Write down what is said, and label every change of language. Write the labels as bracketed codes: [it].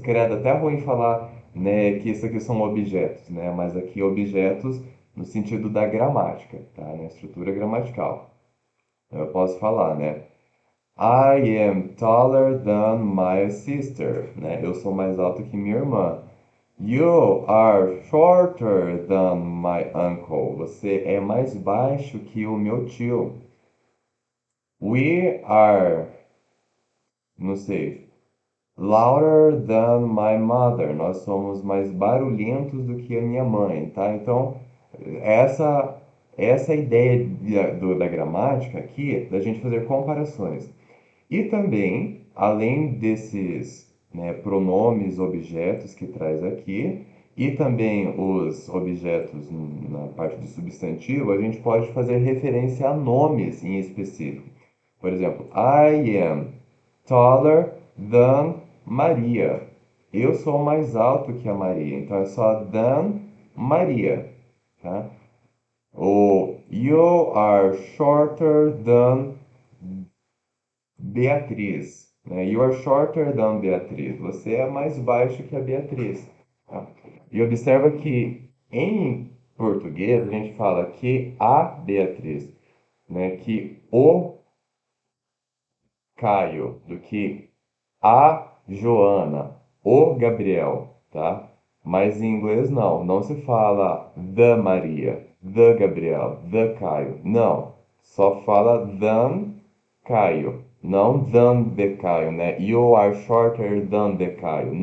[pt] Querendo até ruim falar, né, que isso aqui são objetos, né, mas aqui objetos no sentido da gramática, tá, na estrutura gramatical. Eu posso falar, né? [en] I am taller than my sister, né? [pt] Eu sou mais alto que minha irmã. [en] You are shorter than my uncle. [pt] Você é mais baixo que o meu tio. [en] We are, [pt] não sei, [en] louder than my mother. [pt] Nós somos mais barulhentos do que a minha mãe, tá? Então, essa essa é a ideia da gramática aqui, da gente fazer comparações. E também, além desses, né, pronomes, objetos que traz aqui, e também os objetos na parte de substantivo, a gente pode fazer referência a nomes em específico. Por exemplo, [en] I am taller than Maria. [pt] Eu sou mais alto que a Maria, então é só [en] than Maria, [pt] tá? [en] Ou you are shorter than Beatriz, né? You are shorter than Beatriz. [pt] Você é mais baixo que a Beatriz. Tá? E observa que em português a gente fala que a Beatriz, né? Que o Caio, do que a Joana, o Gabriel, tá? Mas em inglês não se fala the Maria, the Gabriel, the Caio. Não, só fala [en] than Caio, [pt] não [en] than the Caio, [pt] né? [en] You are shorter than the Caio.